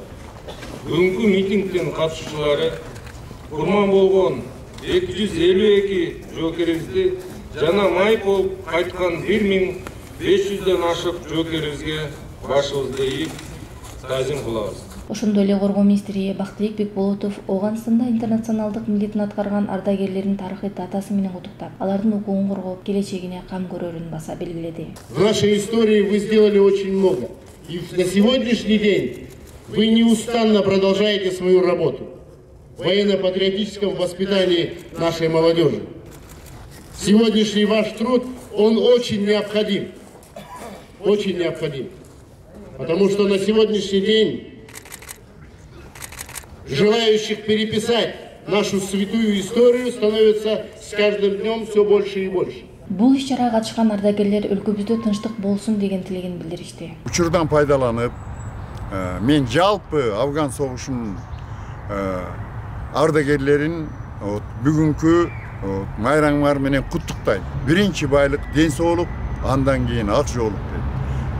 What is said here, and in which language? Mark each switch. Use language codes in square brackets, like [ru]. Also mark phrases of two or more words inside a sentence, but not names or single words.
[ky] Бүгүнкү митингдин катышуучулары курман болгон 252 жоокерибизди жана майып болуп кайткан 1500ден ашык жоокерибизге башыбызды ийип таазим кылабыз. Ошондой эле коргоо министри Бактыбек Бекболотов Ооганданда интернационалдык милдетин аткарган ардагерлердин тарыхый датасы менен куттуктап, алардын укугун коргоп, келечегине кам көрөрүн баса белгиледи. [ru] В нашей истории вы сделали очень много. И на сегодняшний день вы неустанно продолжаете свою работу в военно-патриотическом воспитании нашей молодежи. Сегодняшний ваш труд, он очень необходим. Очень необходим. Потому что на сегодняшний день желающих переписать нашу святую историю становится с каждым днем все больше и больше. [ky] Бул иш-чарага катышкан ардагерлер өлкөбүздө тынчтык болсун деген тилегин билдиришти. Учурдан пайдаланып, мен жалпы Афган согушунун ардагерлерин бүгүнкү майрамыңар менен куттуктайм. Биринчи байлык ден соолук, андан кийин ак жоолук дейт.